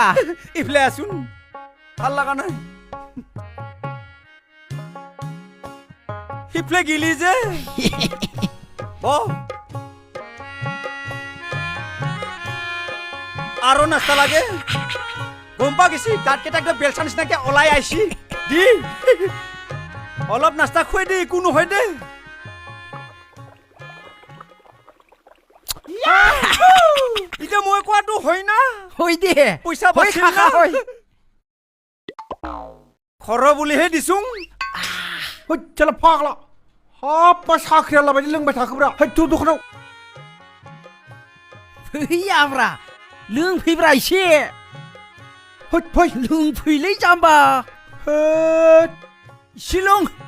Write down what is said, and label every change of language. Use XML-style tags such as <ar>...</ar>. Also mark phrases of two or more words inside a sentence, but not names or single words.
<as>ইফালে আছোন ভাল লগা নাই সিফালে গিলি যে আৰু নাস্তা লাগে গম পা গেছি দাঁতকেইটা একদম বেলচা নিচিনাকে ওলাই আহিছি দি অলপ নাস্তা খুৱাই দে একো নহয় দে এতিয়া মই কোৱাটো হয় না হৈ দে পইচা বাচিল কাকা না হয় খৰ বুলিহে দিছোং</as> <brx>चल फाग्ला हाब साख्रियाला बायदि लोंबाय थाखोब्रा हैथ' दखानाव फैयाब्रा लोंफैब्रा एसे हैथ फै लोंफैलै जाम्बा हैथ एसे लों</brx>